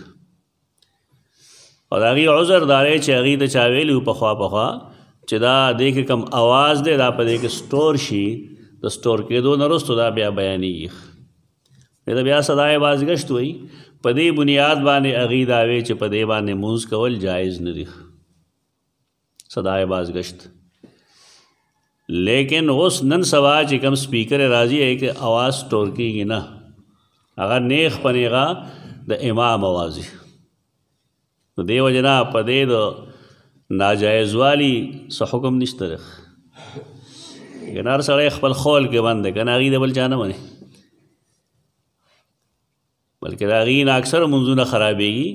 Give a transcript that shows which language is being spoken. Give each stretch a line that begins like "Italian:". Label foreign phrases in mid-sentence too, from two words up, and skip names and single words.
Pashto: او د هغې عذر دا دی چې هغې ته چا ویلي وو پخوا چې دا دې کې کم آواز دی دا په دې کې سټور شي، د سټور کېدو نه وروسته دا بیا بیانېږي. دا بیا صدای بازګشت وایي. په دې بنیاد باندې هغې دا وی چې په دې باندې مونځ کول جایز نه دي، صدای بازګشت. لیکن اوس نن سبا چې کم سپیکر راځي
Urdu: ہے کہ
Pashto: آواز سٹور کیږي نه، هغه نیغ په نیغه د امام آواز وي. نو دې وجې نه په دې د ناجایز والي څه حکم نشته دی. کنه هر سړی خپل خول کې بند دی، که نه هغې د بل چا نه منې، بلکې د هغې نه اکثر منځونه خرابېږي.